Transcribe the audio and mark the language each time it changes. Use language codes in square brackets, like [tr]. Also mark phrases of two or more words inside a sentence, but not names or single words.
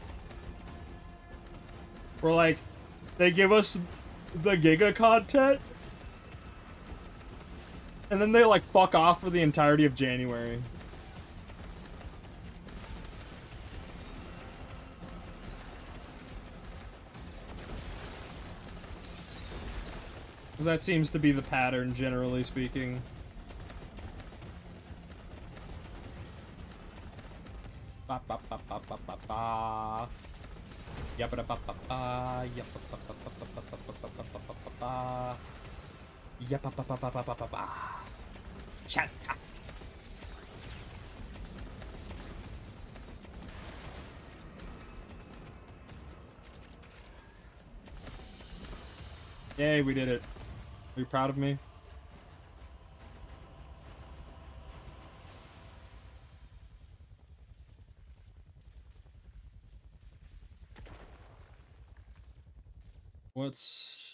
[en] Where, like, they give us the Giga content, and then they, like, fuck off for the entirety of January. That seems to be the pattern, generally speaking. Ba ba ba ba ba ba ba. Yabba ba ba ba. Yabba ba ba ba ba ba ba ba ba ba ba. Yabba ba ba ba ba ba ba ba. Shut up. Yay, we did it. Are you proud of me? What's...